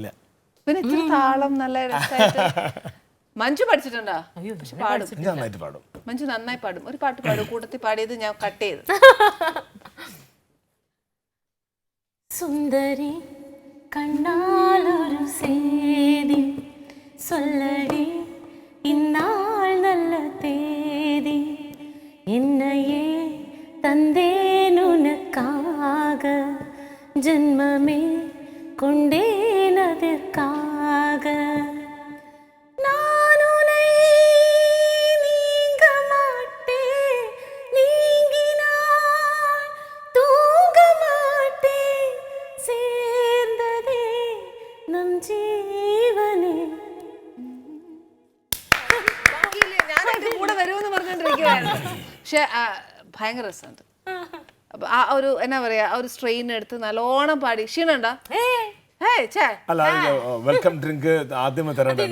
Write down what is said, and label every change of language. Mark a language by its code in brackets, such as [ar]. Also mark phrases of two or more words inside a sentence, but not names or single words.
[ml] പിന്നെ ഇത്ര താളം നല്ല രസമായിട്ട്. മഞ്ജു പഠിച്ചിട്ടുണ്ടോ? പാടും, നന്നായിട്ട് പാടും. മഞ്ജു നന്നായി പാടും. ഒരു പാട്ട് പാടും, കൂട്ടത്തിൽ പാടിയത് ഞാൻ കട്ട് ചെയ്ത്. [ta] சுந்தரி கண்ணால் ஒரு சேதி சொல்லடி இந்நாள் நல்ல தேதி என்னையே தந்தேன் உனக்காக ஜென்மமே கொண்டேன் அதற்காக நான் உன்னை நீங்க மாட்டேன் நீங்கினால் தூங்க மாட்டேன் சேர்ந்ததே நம் ஜீவனே. [ml] ഞാൻ അതിന്റെ കൂടെ വരുമെന്ന് പറഞ്ഞോണ്ടിരിക്കുവായിരുന്നു. പക്ഷെ ഭയങ്കര രസമുണ്ട്. അപ്പൊ ആ ഒരു എന്നാ പറയാ, ആ ഒരു സ്ട്രെയിൻ എടുത്ത് നല്ലോണം പാടി. ക്ഷീണുണ്ടോ? അല്ല, [en] welcome drink [ml] ആദ്യമേ തരണ്ടാണ്.